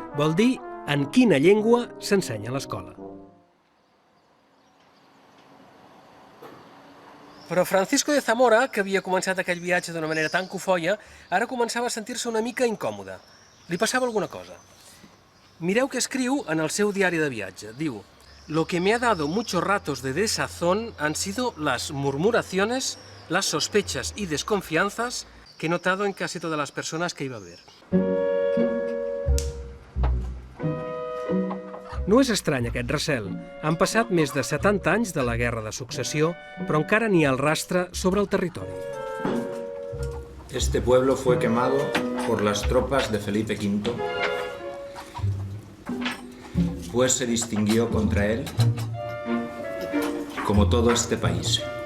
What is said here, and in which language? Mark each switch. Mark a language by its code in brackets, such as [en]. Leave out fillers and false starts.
[ca] Vol dir en quina llengua s'ensenya a l'escola. Però Francisco de Zamora, que havia començat aquell viatge d'una manera tan cofoia, ara començava a sentir-se una mica incòmode. Li passava alguna cosa. Mireu què escriu en el seu diari de viatge. [es] Diu: «Lo que me ha dado muchos ratos de desazón han sido las murmuraciones, las sospechas y desconfianzas que he notado en casi todas las personas que iba a ver». [ca] No és estrany aquest recel. Han passat més de 70 anys de la Guerra de Successió, però encara n'hi ha el rastre sobre el territori. [es] Este pueblo fue quemado por las tropas de Felipe V, pues se distinguió contra él, como todo este país.